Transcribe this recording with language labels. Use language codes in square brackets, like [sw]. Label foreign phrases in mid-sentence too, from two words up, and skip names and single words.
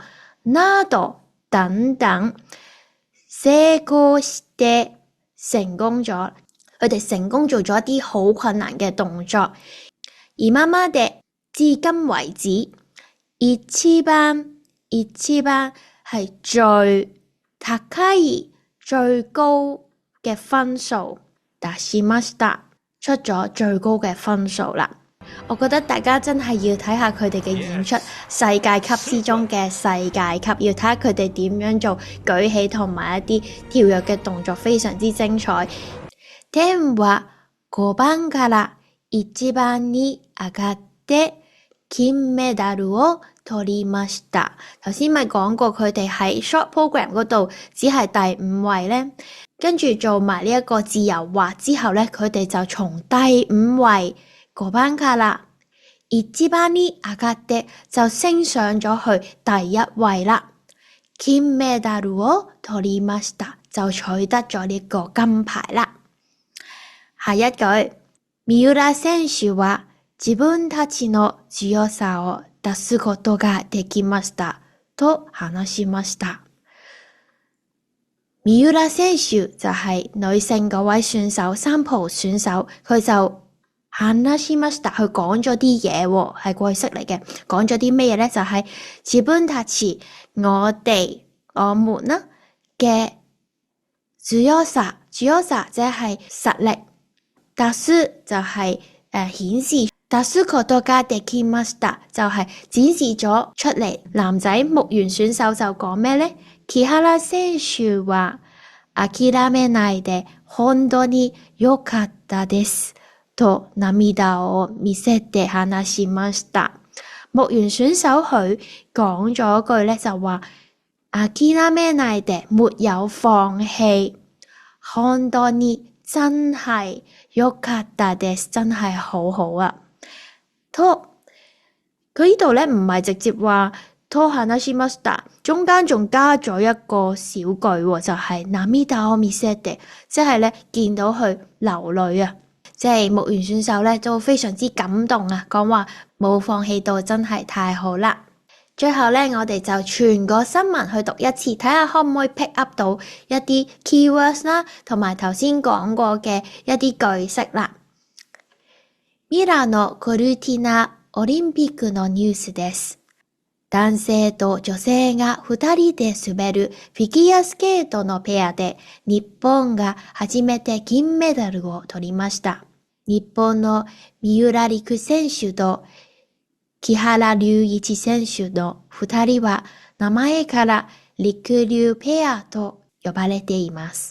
[yue] など等等，成功して成功咗，佢哋成功做咗一啲好困難嘅動作。今まで至今為止，一番係最高い最高嘅分數，出しました，出咗最高嘅分數啦。我覺得大家真係要睇下佢哋嘅演出，世界級之中嘅世界級，要睇下佢哋點樣做舉起同埋一啲跳躍嘅動作，非常之精彩。 [ja] 點は5番から1番に上がって金メダルを取りました。 [yue] 頭先咪講過佢哋喺 [en] short program [yue] 嗰度只係第5位呢，跟住做埋呢一個自由滑之後呢，佢哋就從第5位 [ja] 5 番から1番に上がって [yue] 就升上咗去第1位啦。 [ja] 金メダルを取りました， [yue] 就取得咗呢個金牌啦。 [ja] 下一句，三浦選手は自分たちの強さを出すことができましたと話しました。 [yue] 三浦選手就係女性嗰位選手，三浦選手，佢就話しました，佢講咗啲嘢喎，係過去式嚟嘅。講咗啲咩嘢呢？就係自分たち我們啦嘅強さ即係實力，出す就係顯示， [ja] 出すことができました [yue] 就係展示咗出嚟。男仔木原選手就講咩呢？ [ja] 木原選手は諦めないで本當に良かったですと涙を見せて話しました。 [yue] 木原選手佢講咗句咧就話諦めないで沒有放棄，本當に真係良かったです真係好好啊。と佢呢度咧唔係直接話 [ja] と話しました， [yue] 中間仲加咗一個小句喎，就係 [ja] 涙を見せて， [yue] 即係咧見到佢流淚啊。即係木原選手咧都非常之感動啊，講話冇放棄到真係太好啦。最後咧我哋就全個新聞去讀一次，睇下可唔可以 [en] pick up [yue] 到一啲 keywords 啦，同埋頭先講過嘅一啲句式啦。 [ja] ミラノコルティナオリンピックのニュースです。男性と女性が2人で滑るフィギュアスケートのペアで日本が初めて金メダルを取りました。日本の三浦璃来選手と木原龍一選手の2人は名前から陸流ペアと呼ばれています。